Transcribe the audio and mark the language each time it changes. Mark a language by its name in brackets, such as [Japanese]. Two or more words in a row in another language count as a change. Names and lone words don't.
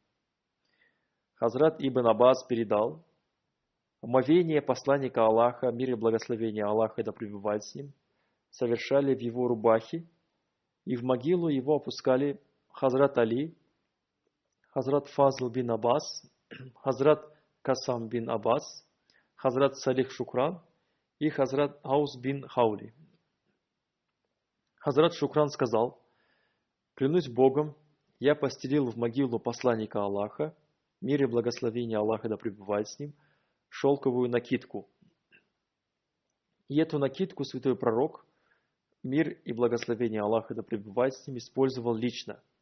[Russian] Хазрат Ибн Аббас передал, омовение посланника Аллаха, мир и благословение Аллаха да пребывает с ним, совершали в его рубахе, и в могилу его опускали Хазрат Али, Хазрат Фазл бин Аббас, Хазрат Касам бин Аббас, Хазрат Салих Шукран и Хазрат Аус бин Хаули. Хазрат Шукран сказал, клянусь Богом, я постелил в могилу посланника Аллаха, мир и благословение Аллаха да пребывает с ним, шелковую накидку. И эту накидку святой пророк, мир и благословение Аллаха да пребывает с ним, использовал лично.